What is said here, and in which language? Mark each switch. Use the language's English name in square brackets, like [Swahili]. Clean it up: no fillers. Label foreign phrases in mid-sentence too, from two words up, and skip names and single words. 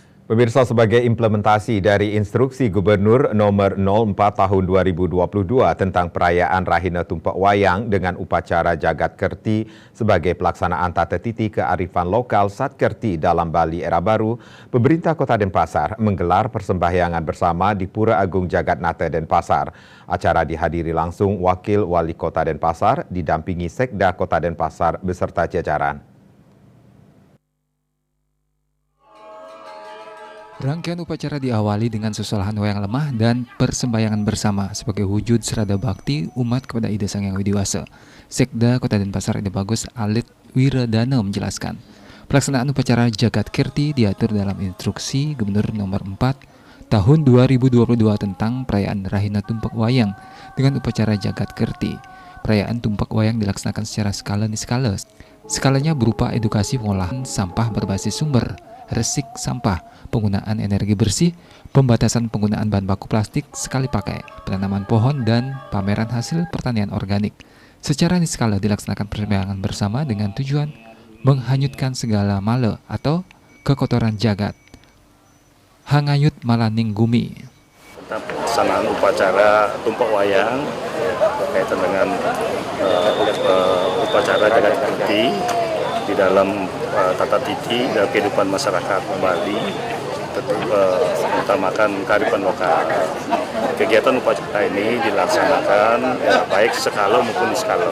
[Indonesian] Pemirsa, sebagai implementasi dari Instruksi Gubernur Nomor 04 Tahun 2022 tentang perayaan Rahina Tumpak Wayang dengan upacara Jagat Kerti sebagai pelaksanaan tata titi kearifan lokal Satkerti dalam Bali Era Baru, pemerintah Kota Denpasar menggelar persembahyangan bersama di Pura Agung Jagatnata Denpasar. Acara dihadiri langsung Wakil Wali Kota Denpasar, didampingi Sekda Kota Denpasar beserta jajaran. Rangkaian upacara diawali dengan sesolahan wayang lemah dan persembahyangan bersama sebagai wujud serada bakti umat kepada Ida Sang Hyang Widiwasa. Sekda Kota Denpasar Ida Bagus Alit Wiradana menjelaskan, pelaksanaan upacara Jagat Kerti diatur dalam Instruksi Gubernur Nomor 4 Tahun 2022 tentang perayaan Rahina Tumpak Wayang dengan upacara Jagat Kerti. Perayaan Tumpak Wayang dilaksanakan secara skala niskala. Skalanya berupa edukasi pengolahan sampah berbasis sumber, resik sampah, penggunaan energi bersih, pembatasan penggunaan bahan baku plastik sekali pakai, penanaman pohon, dan pameran hasil pertanian organik. Secara niskala dilaksanakan persembahyangan bersama dengan tujuan menghanyutkan segala mala atau kekotoran jagat. [Balinese] Hangayut malaning gumi. [Indonesian] Tentang pelaksanaan upacara Tumpak Wayang berkaitan dengan upacara Jagat Kerti di dalam tata titi dan kehidupan masyarakat Bali, tentu mengutamakan kearifan lokal. Kegiatan upacara ini dilaksanakan baik skala maupun niskala.